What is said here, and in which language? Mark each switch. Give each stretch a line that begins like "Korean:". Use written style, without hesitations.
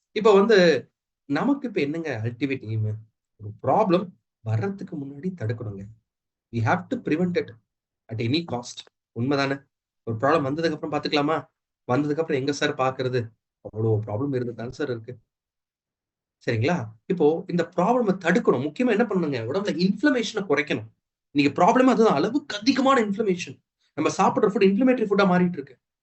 Tamil: இப்போ வந்து நமக்கு இப்ப என்னங்க அல்டிமேட் எய்ம்? ஒரு ப்ராப்ளம் வர்றதுக்கு முன்னாடி தடுக்கணுங்க.
English: we have to prevent it at any cost.
Tamil: உண்மைதானே? ஒரு ப்ராப்ளம் வந்ததுக்கு அப்புறம் பாத்துக்கலாமா? வந்ததுக்கு அப்புறம் எங்க சார் பாக்குறது? அவ்வளவு ப்ராப்ளம் இருந்துதான் சார் இருக்கு. சரிங்களா? இப்போ இந்த ப்ராப்ளம் தடுக்கணும். முக்கியமா என்ன பண்ணணுங்க? உடம்புல இன்ஃப்ளமேஷனை குறைக்கணும். இன்னைக்கு ப்ராப்ளம் அதுதான், அளவுக்கு அதிகமான இன்ஃப்ளமேஷன். நம்ம சாப்பிடுற ஃபுட் இன்ஃப்ளமேட்டரி ஃபுட்டா மாறிட்டு இருக்கு.